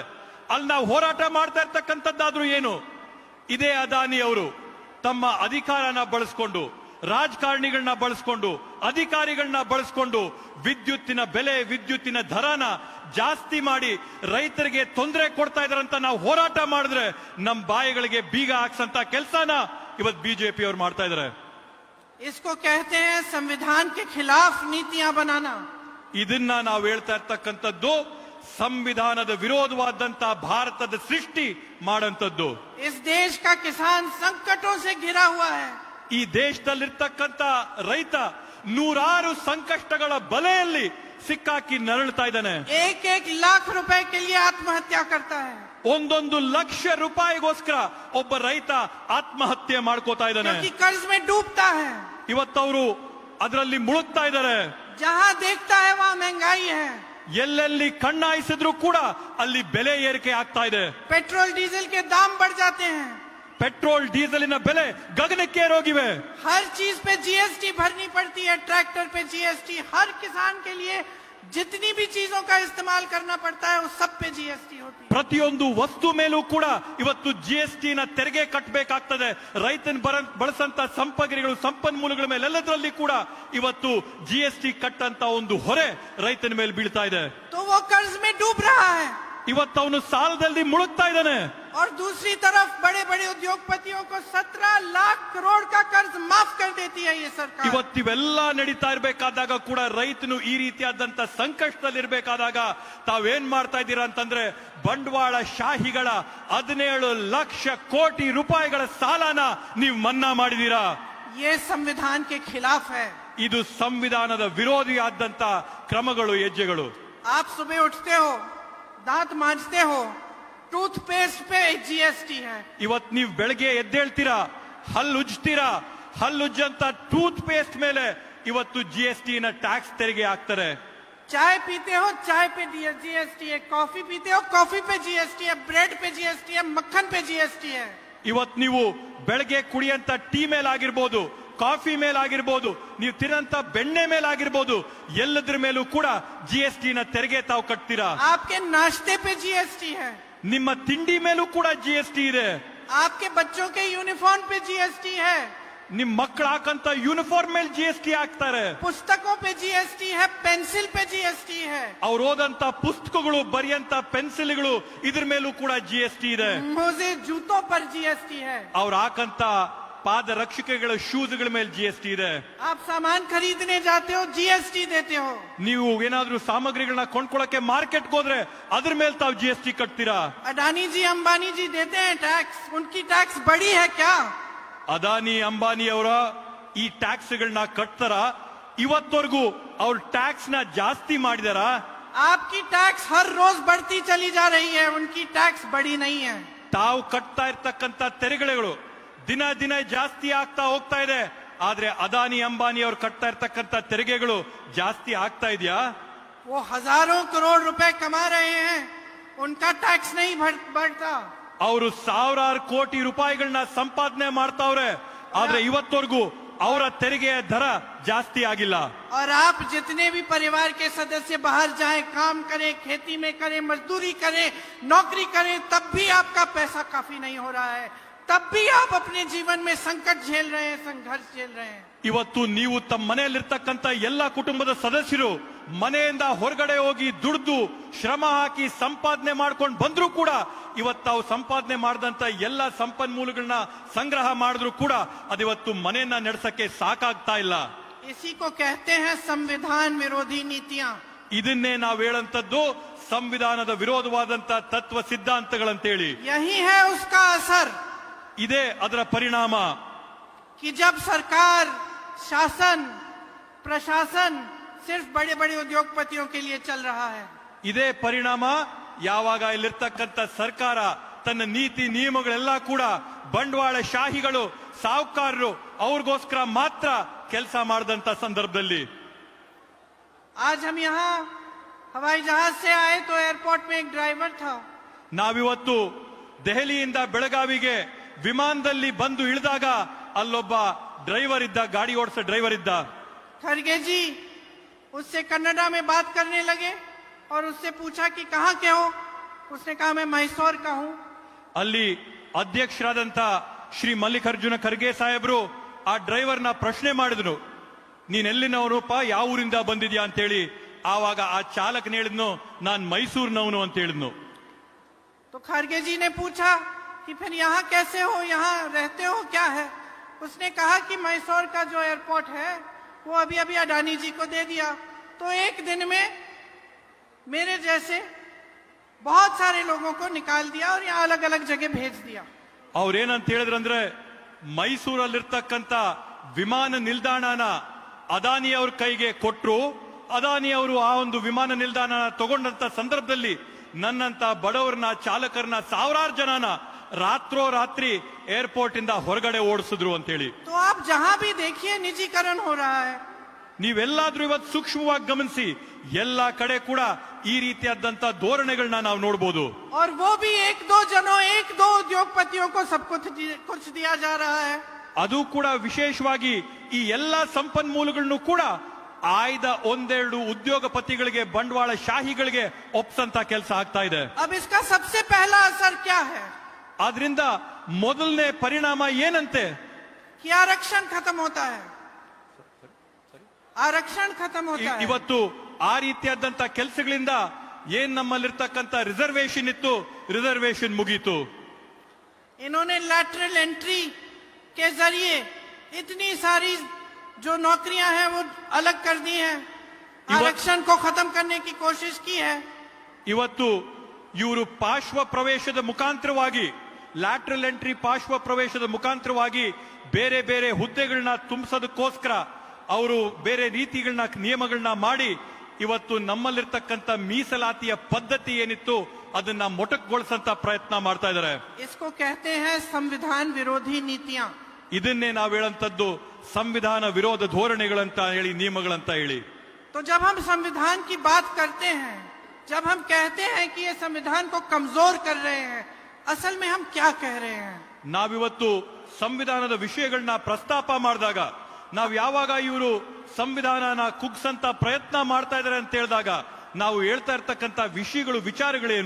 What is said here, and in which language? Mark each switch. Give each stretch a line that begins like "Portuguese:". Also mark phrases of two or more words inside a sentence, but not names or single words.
Kannada: ಅಲ್ಲಿ ನಾವು ಹೋರಾಟ ಮಾಡ್ತಾ ಇರ್ತಕ್ಕಂಥದ್ದಾದ್ರೂ ಏನು? ಇದೇ ಅದಾನಿ ಅವರು ತಮ್ಮ ಅಧಿಕಾರನ ಬಳಸ್ಕೊಂಡು, ರಾಜಕಾರಣಿಗಳನ್ನ ಬಳಸ್ಕೊಂಡು, ಅಧಿಕಾರಿಗಳನ್ನ ಬಳಸ್ಕೊಂಡು ವಿದ್ಯುತ್ತಿನ ಬೆಲೆ, ವಿದ್ಯುತ್ತಿನ ದರನ ಜಾಸ್ತಿ ಮಾಡಿ ರೈತರಿಗೆ ತೊಂದರೆ ಕೊಡ್ತಾ ಇದಾರಂತ ನಾವು ಹೋರಾಟ ಮಾಡಿದ್ರೆ ನಮ್ ಬಾಯಿಗಳಿಗೆ ಬೀಗ ಹಾಕ್ಸಂತ ಕೆಲಸನ ಇವತ್ ಬಿಜೆಪಿ ಅವ್ರು ಮಾಡ್ತಾ ಇದಾರೆ.
Hindi: इसको कहते हैं संविधान के खिलाफ नीतियां बनाना.
Kannada: ಇದನ್ನ ನಾವು ಹೇಳ್ತಾ ಇರ್ತಕ್ಕಂಥದ್ದು ಸಂವಿಧಾನದ ವಿರೋಧವಾದಂತ ಭಾರತದ ಸೃಷ್ಟಿ ಮಾಡಂತದ್ದು.
Hindi: इस देश का किसान संकटों से घिरा हुआ है.
Kannada: ಈ ದೇಶದಲ್ಲಿರ್ತಕ್ಕಂಥ ರೈತ ನೂರಾರು ಸಂಕಷ್ಟಗಳ ಬಲೆಯಲ್ಲಿ ಸಿಕ್ಕಾಕಿ ನರಳ್ತಾ ಇದ್ದಾನೆ.
Hindi: 1 लाख रुपए के लिए आत्महत्या करता है.
Kannada: 1 ಲಕ್ಷ ರೂಪಾಯಿಗೋಸ್ಕರ ಒಬ್ಬ ರೈತ ಆತ್ಮಹತ್ಯೆ ಮಾಡ್ಕೋತಾ ಇದ್ದಾನೆ.
Hindi: क्योंकि कर्ज में डूबता है.
Kannada: ಇವತ್ತವರು ಅದರಲ್ಲಿ ಮುಳುಗ್ತಾ ಇದ್ದಾರೆ.
Hindi: जहां देखता है वहां महंगाई है.
Kannada: ಎಲ್ಲೆಲ್ಲಿ ಕಣ್ಣಾಯಿಸಿದ್ರು ಕೂಡ ಅಲ್ಲಿ ಬೆಲೆ ಏರಿಕೆ ಆಗ್ತಾ ಇದೆ.
Hindi: पेट्रोल डीजल के दाम बढ़ जाते हैं.
Kannada: ಪೆಟ್ರೋಲ್ ಡೀಸೆಲಿನ ಬೆಲೆ ಗಗನಕ್ಕೇರೋಗಿವೆ.
Hindi: हर चीज पे जीएसटी भरनी पड़ती है. ट्रैक्टर पे जीएसटी, हर किसान के लिए जितनी भी चीजों का इस्तेमाल करना पड़ता है उस सब पे जीएसटी. जीएसटी होती है।
Kannada: ಪ್ರತಿಯೊಂದು ವಸ್ತು ಮೇಲೂ ಕೂಡ ಇವತ್ತು ಜಿಎಸ್ಟಿ ನ ತೆರಿಗೆ ಕಟ್ಟಬೇಕಾಗ್ತದೆ. ರೈತನ ಬಳಸಂತ ಸಂಪಗ್ರಿಗಳು ಸಂಪನ್ಮೂಲಗಳ ಮೇಲೆ ಎಲ್ಲದರಲ್ಲಿ ಕೂಡ ಇವತ್ತು ಜಿಎಸ್ಟಿ ಕಟ್ಟಂತ ಒಂದು ಹೊರೆ ರೈತನ ಮೇಲೆ ಬೀಳ್ತಾ ಇದೆ.
Hindi: तो वो कर्ज में डूब रहा है
Kannada: ಇವತ್ತು ಅವನು ಸಾಲದಲ್ಲಿ ಮುಳುಗ್ತಾ ಇದ್ದಾನೆ.
Hindi: और दूसरी तरफ बड़े बड़े उद्योगपतियों को 17 लाख करोड़ का कर्ज माफ कर देती है ये सरकार।
Kannada: ಇವತ್ತಿವೆಲ್ಲ ನಡೀತಾ ಇರ್ಬೇಕಾದಾಗ ಕೂಡ ರೈತನು ಈ ರೀತಿಯಾದಂತ ಸಂಕಷ್ಟದಲ್ಲಿ ಇರ್ಬೇಕಾದಾಗ ತಾವೇನ್ ಮಾಡ್ತಾ ಇದ್ದೀರಾ ಅಂತಂದ್ರೆ ಬಂಡವಾಳ ಶಾಹಿಗಳ 17 ಲಕ್ಷ ಕೋಟಿ ರೂಪಾಯಿಗಳ ಸಾಲನ ನೀವು ಮನ್ನಾ ಮಾಡಿದೀರಾ.
Hindi: ये संविधान के खिलाफ है।
Kannada: ಇದು ಸಂವಿಧಾನದ ವಿರೋಧಿಯಾದಂತ ಕ್ರಮಗಳು, ಹೆಜ್ಜೆಗಳು.
Hindi: आप सुबह उठते हो, दांत मांजते हो, टूथपेस्ट पे जीएसटी है।
Kannada: ಇವತ್ತು ನೀವು ಬೆಳಗ್ಗೆ ಎದ್ದೇಳ್ತೀರಾ, ಹಲ್ಲುಜ್ತೀರಾ, ಹಲ್ಲುಜ್ಜಂತ ಟೂತ್ ಪೇಸ್ಟ್ ಮೇಲೆ ಇವತ್ತು ಜಿಎಸ್ಟಿ ನ ಟ್ಯಾಕ್ಸ್ ತೆರಿಗೆ ಹಾಕ್ತಾರೆ.
Hindi: चाय पीते हो, चाय पे जीएसटी है। कॉफी पीते हो, कॉफी पे जीएसटी है। ब्रेड पे जीएसटी है, मक्खन पे जीएसटी है।
Kannada: ಇವತ್ತು ನೀವು ಬೆಳಗ್ಗೆ ಕುಡಿಯಂತ ಟೀ ಮೇಲಾಗಿರ್ಬೋದು, ಕಾಫಿ ಮೇಲಾಗಿರ್ಬೋದು, ನೀವು ತಿನ್ನಂತ ಬೆಣ್ಣೆ ಮೇಲಾಗಿರ್ಬೋದು, ಎಲ್ಲದ್ರ ಮೇಲೂ ಕೂಡ ಜಿಎಸ್ಟಿ ನ ತೆರಿಗೆ ತಾವು ಕಟ್ತೀರಾ.
Hindi: आपके नाश्ते पे जीएसटी है।
Kannada: ನಿಮ್ಮ ತಿಂಡಿ ಮೇಲೂ ಕೂಡ ಜಿಎಸ್ಟಿ ಇದೆ.
Hindi: आपके बच्चों के यूनिफॉर्म पे जीएसटी है।
Kannada: ನಿಮ್ ಮಕ್ಕಳು ಹಾಕಂತ ಯೂನಿಫಾರ್ಮ್ ಮೇಲೆ ಜಿಎಸ್ಟಿ ಹಾಕ್ತಾರೆ.
Hindi: पुस्तकों पे जीएसटी है, पेंसिल पे जीएसटी है।
Kannada: ಅವ್ರು ಓದಂತ ಪುಸ್ತಕಗಳು, ಬರೆಯಂತ ಪೆನ್ಸಿಲ್ಗಳು, ಇದ್ರ ಮೇಲೂ ಕೂಡ ಜಿಎಸ್ಟಿ ಇದೆ.
Hindi: मोजे जूतों पर जीएसटी है।
Kannada: ಅವ್ರು ಹಾಕಂತ ಪಾದ ರಕ್ಷಕಗಳ ಶೂಸ್ಗಳ ಮೇಲೆ ಜಿಎಸ್ಟಿ ಇದೆ.
Hindi: आप सामान खरीदने जाते हो, जीएसटी देते हो।
Kannada: ನೀವು ಏನಾದ್ರೂ ಸಾಮಗ್ರಿಗಳನ್ನ ಕೊಂಡ್ಕೊಳ್ಳಕ್ಕೆ ಮಾರ್ಕೆಟ್ಗೆ ಹೋದ್ರೆ ಅದ್ರ ಮೇಲೆ ತಾವು ಜಿಎಸ್ಟಿ ಕಟ್ತೀರಾ.
Hindi: अडानी जी, अंबानी जी देते हैं टैक्स, उनकी टैक्स बड़ी है क्या?
Kannada: ಅದಾನಿ ಅಂಬಾನಿ ಅವರ ಈ ಟ್ಯಾಕ್ಸ್ ಗಳನ್ನ ಕಟ್ತಾರ? ಇವತ್ತವರೆಗೂ ಅವ್ರ ಟ್ಯಾಕ್ಸ್ ನ ಜಾಸ್ತಿ ಮಾಡಿದಾರ?
Hindi: आपकी टैक्स हर रोज बढ़ती चली जा रही है, उनकी टैक्स बड़ी नहीं है।
Kannada: ತಾವು ಕಟ್ತಾ ಇರ್ತಕ್ಕಂತ ತೆರಿಗೆಗಳು ದಿನ ದಿನ ಜಾಸ್ತಿ ಆಗ್ತಾ ಹೋಗ್ತಾ ಇದೆ. ಆದ್ರೆ ಅದಾನಿ ಅಂಬಾನಿ ಅವ್ರು ಕಟ್ತಾ ಇರ್ತಕ್ಕಂತ ತೆರಿಗೆಗಳು ಜಾಸ್ತಿ ಆಗ್ತಾ ಇದೆಯಾ?
Hindi: वो हजारों करोड़ रुपए कमा रहे हैं, उनका टैक्स नहीं बढ़ता।
Kannada: ಅವರು ಸಾವಿರಾರು ಕೋಟಿ ರೂಪಾಯಿಗಳನ್ನ ಸಂಪಾದನೆ ಮಾಡ್ತಾವ್ರೆ, ಆದ್ರೆ ಇವತ್ತವರೆಗೂ ಅವರ ತೆರಿಗೆಯ ದರ ಜಾಸ್ತಿ ಆಗಿಲ್ಲ.
Hindi: और आप जितने भी परिवार के सदस्य बाहर जाएं, काम करें, खेती में करें, मजदूरी करें, नौकरी करें, तब भी आपका पैसा काफी नहीं हो रहा है। तब भी आप अपने जीवन में संकट झेल रहे हैं, संघर्ष झेल रहे हैं।
Kannada: ಇವತ್ತು ನೀವು ತಮ್ಮ ಮನೆಯಲ್ಲಿರ್ತಕ್ಕಂಥ ಎಲ್ಲ ಕುಟುಂಬದ ಸದಸ್ಯರು ಮನೆಯಿಂದ ಹೊರಗಡೆ ಹೋಗಿ ದುಡ್ದು ಶ್ರಮ ಹಾಕಿ ಸಂಪಾದನೆ ಮಾಡ್ಕೊಂಡು ಬಂದ್ರು ಕೂಡ ಇವತ್ತು ತಾವು ಸಂಪಾದನೆ ಮಾಡಿದಂತ ಎಲ್ಲ ಸಂಪನ್ಮೂಲಗಳನ್ನ ಸಂಗ್ರಹ ಮಾಡಿದ್ರು ಕೂಡ ಅದಿವತ್ತು ಮನೆಯನ್ನ ನಡೆಸಕ್ಕೆ ಸಾಕಾಗ್ತಾ ಇಲ್ಲ.
Hindi: इसी को कहते हैं संविधान विरोधी नीतियां।
Kannada: ಇದನ್ನೇ ನಾವು ಹೇಳಂತದ್ದು ಸಂವಿಧಾನದ ವಿರೋಧವಾದಂತ ತತ್ವ ಸಿದ್ಧಾಂತಗಳಂತೇಳಿ.
Hindi: यही है उसका असर
Kannada: ಇದೇ ಅದರ ಪರಿಣಾಮ.
Hindi: कि जब सरकार, शासन, प्रशासन सिर्फ बड़े बड़े उद्योगपतियों के लिए चल रहा है।
Kannada: ಇದೇ ಪರಿಣಾಮ ಯಾವಾಗ ಇಲ್ಲಿರ್ತಕ್ಕಂಥ ಸರ್ಕಾರ ತನ್ನ ನೀತಿ ನಿಯಮಗಳೆಲ್ಲ ಕೂಡ ಬಂಡವಾಳ ಶಾಹಿಗಳು, ಸಾಹುಕಾರರು ಅವ್ರಿಗೋಸ್ಕರ ಮಾತ್ರ ಕೆಲಸ ಮಾಡಿದಂತ ಸಂದರ್ಭದಲ್ಲಿ.
Hindi: आज हम यहाँ हवाई जहाज से आए तो एयरपोर्ट में एक ड्राइवर था।
Kannada: ನಾವಿವತ್ತು ದೆಹಲಿಯಿಂದ ಬೆಳಗಾವಿಗೆ ವಿಮಾನದಲ್ಲಿ ಬಂದು ಇಳಿದಾಗ ಅಲ್ಲೊಬ್ಬ ಡ್ರೈವರ್ ಇದ್ದ, ಗಾಡಿ ಓಡಿಸೋ ಡ್ರೈವರ್ ಇದ್ದ.
Hindi: खड़गे जी उससे कन्नड़ा में बात करने लगे और उससे पूछा कि कहाँ के हो? उसने कहा मैं मैसूर का हूँ।
Kannada: ಅಲ್ಲಿ ಅಧ್ಯಕ್ಷರಾದಂತ ಶ್ರೀ ಮಲ್ಲಿಕಾರ್ಜುನ ಖರ್ಗೆ ಸಾಹೇಬ್ರು ಆ ಡ್ರೈವರ್ನ ಪ್ರಶ್ನೆ ಮಾಡಿದ್ರು, ನೀನೆಲ್ಲಿನವರಪ್ಪ, ಯಾವ ಊರಿಂದ ಬಂದಿದ್ಯಾ ಅಂತ ಹೇಳಿ. ಆವಾಗ ಆ ಚಾಲಕನ ಹೇಳಿದ್ನು, ನಾನ್ ಮೈಸೂರಿನವನು ಅಂತ ಹೇಳಿದ್ನು.
Hindi: तो खड़गे जी ने पूछा कि फिर यहाँ कैसे हो, यहाँ रहते हो क्या है? उसने कहा कि मैसूर का जो एयरपोर्ट है वो अभी अभी अडानी जी को दे दिया, तो एक दिन में मेरे जैसे बहुत सारे लोगों को निकाल दिया और यहाँ अलग अलग जगह भेज दिया।
Kannada: ಅವ್ರೇನಂತ ಹೇಳಿದ್ರಂದ್ರೆ, ಮೈಸೂರಲ್ಲಿರ್ತಕ್ಕಂಥ ವಿಮಾನ ನಿಲ್ದಾಣನ ಅದಾನಿ ಅವ್ರ ಕೈಗೆ ಕೊಟ್ರು. ಅದಾನಿ ಅವರು ಆ ಒಂದು ವಿಮಾನ ನಿಲ್ದಾಣ ತಗೊಂಡಂತ ಸಂದರ್ಭದಲ್ಲಿ ನನ್ನಂತ ಬಡವರನ್ನ, ಚಾಲಕರನ್ನ, ಸಾವಿರಾರು ಜನನ ರಾತ್ರೋ ರಾತ್ರಿ ಏರ್ಪೋರ್ಟ್ ಇಂದ ಹೊರಗಡೆ ಓಡಿಸಿದ್ರು ಅಂತ ಹೇಳಿ.
Hindi: तो आप जहां भी देखिए निजीकरण हो रहा है।
Kannada: ನೀವೆಲ್ಲಾದ್ರೂ ಇವತ್ತು ಸೂಕ್ಷ್ಮವಾಗಿ ಗಮನಿಸಿ, ಎಲ್ಲಾ ಕಡೆ ಕೂಡ ಈ ರೀತಿಯಾದಂತ ಧೋರಣೆಗಳನ್ನ ನಾವು ನೋಡಬಹುದು.
Hindi: और वो भी एक दो जनों, एक दो उद्योगपतियों को सब कुछ दिया जा रहा है।
Kannada: ಅದು ಕೂಡ ವಿಶೇಷವಾಗಿ ಈ ಎಲ್ಲಾ ಸಂಪನ್ಮೂಲಗಳನ್ನು ಕೂಡ ಆಯ್ದ ಒಂದೆರಡು ಉದ್ಯೋಗಪತಿಗಳಿಗೆ ಬಂಡವಾಳ ಶಾಹಿಗಳಿಗೆ ಒಪ್ಸಂತ ಕೆಲಸ ಆಗ್ತಾ ಇದೆ.
Hindi: अब इसका सबसे पहला असर क्या है?
Kannada: ಆದ್ರಿಂದ ಮೊದಲನೇ ಪರಿಣಾಮ ಏನಂತೆ?
Hindi: कि आरक्षण खत्म होता है. आरक्षण खत्म होता है.
Kannada: ಇವತ್ತು ಆ ರೀತಿಯಾದಂತ ಕೆಲಸಗಳಿಂದ ಏನ್ ನಮ್ಮಲ್ಲಿರ್ತಕ್ಕಂಥ ರಿಸರ್ವೇಶನ್ ಇತ್ತು, ರಿಸರ್ವೇಶನ್ ಮುಗೀತು.
Hindi: इन्होंने
English: lateral entry
Hindi: के जरिए इतनी सारी जो नौकरियां हैं वो अलग कर दी हैं. आरक्षण को खत्म करने की कोशिश की है.
Kannada: ಇವತ್ತು ಇವರು ಪಾರ್ಶ್ವ ಪ್ರವೇಶದ ಮುಖಾಂತರವಾಗಿ,
English: lateral entry
Kannada: ಪಾರ್ಶ್ವ ಪ್ರವೇಶದ ಮುಖಾಂತರವಾಗಿ ಬೇರೆ ಬೇರೆ ಹುದ್ದೆಗಳನ್ನ ತುಂಬಿಸೋದಕ್ಕೋಸ್ಕರ ಅವರು ಬೇರೆ ರೀತಿಗಳನ್ನ, ನಿಯಮಗಳನ್ನ ಮಾಡಿ ಇವತ್ತು ನಮ್ಮಲ್ಲಿರ್ತಕ್ಕಂಥ ಮೀಸಲಾತಿಯ ಪದ್ಧತಿ ಏನಿತ್ತು ಅದನ್ನ ಮೊಟಕುಗೊಳಿಸಂತ ಪ್ರಯತ್ನ ಮಾಡ್ತಾ ಇದ್ದಾರೆ.
Hindi: इसको कहते हैं संविधान विरोधी नीतियां.
Kannada: ಇದನ್ನೇ ನಾವು ಹೇಳಂತದ್ದು ಸಂವಿಧಾನ ವಿರೋಧ ಧೋರಣೆಗಳಂತ ಹೇಳಿ, ನಿಯಮಗಳಂತ ಹೇಳಿ.
Hindi: तो जब हम संविधान की बात करते हैं, जब हम कहते हैं कि ये संविधान को कमजोर कर रहे हैं, असल में हम क्या कह रहे हैं?
Kannada: ನಾವಿವತ್ತು ಸಂವಿಧಾನದ ವಿಷಯಗಳನ್ನ ಪ್ರಸ್ತಾಪ ಮಾಡಿದಾಗ, ನಾವು ಯಾವಾಗ ಇವರು ಸಂವಿಧಾನನ ಕುಗ್ಸಂತ ಪ್ರಯತ್ನ ಮಾಡ್ತಾ ಇದ್ದಾರೆ ಅಂತ ಹೇಳಿದಾಗ ನಾವು ಹೇಳ್ತಾ ಇರ್ತಕ್ಕಂಥ ವಿಷಯಗಳು, ವಿಚಾರಗಳೇನು?